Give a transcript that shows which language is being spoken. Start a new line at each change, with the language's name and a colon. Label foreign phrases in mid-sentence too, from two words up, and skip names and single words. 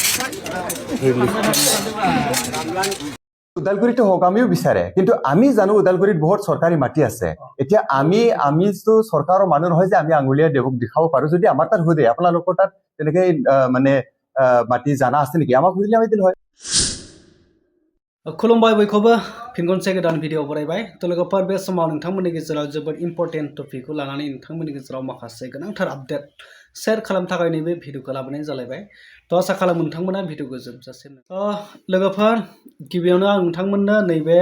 Assamese: উদালগুৰিটো হোক আমিও বিচাৰে কিন্তু আমি জানো উদালগুৰিত বহুত চৰকাৰী মাটি আছে এতিয়া আমিতো চৰকাৰৰ মানুহ নহয় যে আমি আঙুলিয়া দেৱক দেখাব পাৰো যদি আমাৰ তাত হৈ আপোনালোকৰ তাত তেনেকে মানে মাটি জানা আছে নেকি আমাক বুজিলে আমি দিল হয়
Bodo: खुलुमबाय बयखौबो फिन खनसे गोदान भिडिअ बरायबाय थ' लोगोफोर बे समाव नोंथांमोननि गेजेराव जोबोद इम्पर्टेन्ट टपिकखौ लानानै नोंथांमोननि गेजेराव माखासे गोनांथार
English: update share
Bodo: खालामनो थाखाय नैबे भिडिअखौ लाबोनाय जालायबाय थ' आसा खालामो नोंथांमोना भिडिअखौ जोबजासिम लोगोफोर गिबियावनो आं नोंथांमोननो नैबे